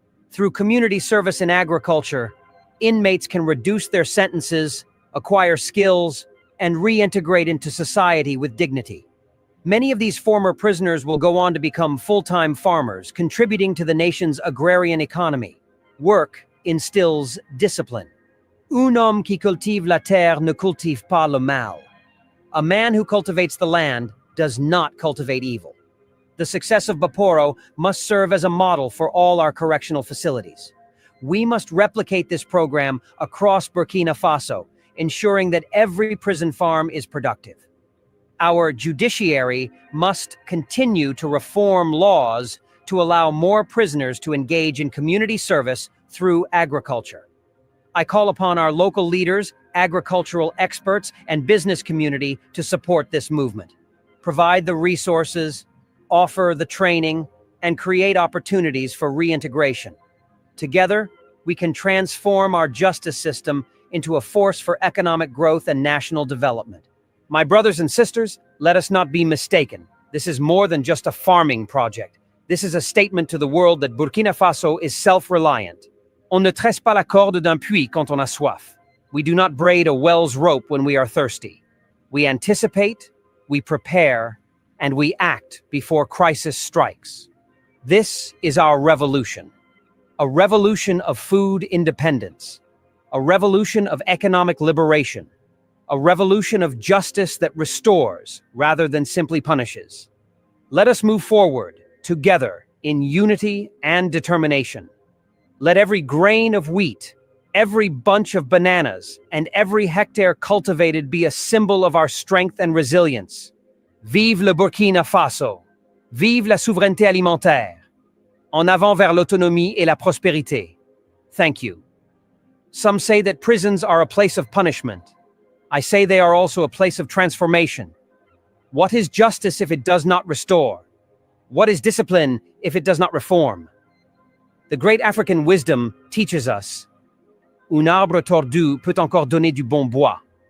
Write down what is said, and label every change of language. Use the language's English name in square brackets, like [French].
[English] Through community service in agriculture, inmates can reduce their sentences, acquire skills, and reintegrate into society with dignity. Many of these former prisoners will go on to become full-time farmers, contributing to the nation's agrarian economy. Work instills discipline. [French] Un homme qui cultive la terre ne cultive pas le mal. [English] A man who cultivates the land does not cultivate evil. The success of Baporo must serve as a model for all our correctional facilities. We must replicate this program across Burkina Faso, ensuring that every prison farm is productive. Our judiciary must continue to reform laws to allow more prisoners to engage in community service through agriculture. I call upon our local leaders, agricultural experts, and business community to support this movement. Provide the resources, offer the training, and create opportunities for reintegration. Together, we can transform our justice system into a force for economic growth and national development. My brothers and sisters, let us not be mistaken. This is more than just a farming project. This is a statement to the world that Burkina Faso is self-reliant. [French] On ne tresse pas la corde d'un puits quand on a soif. [English] We do not braid a well's rope when we are thirsty. We anticipate, we prepare, and we act before crisis strikes. This is our revolution. A revolution of food independence. A revolution of economic liberation. A revolution of justice that restores rather than simply punishes. Let us move forward, together, in unity and determination. Let every grain of wheat, every bunch of bananas, and every hectare cultivated be a symbol of our strength and resilience. [French] Vive le Burkina Faso! Vive la souveraineté alimentaire! En avant vers l'autonomie et la prospérité. [English] Thank you. Some say that prisons are a place of punishment. I say they are also a place of transformation. What is justice if it does not restore? What is discipline if it does not reform? The great African wisdom teaches us, [French] un arbre tordu peut encore donner du bon bois.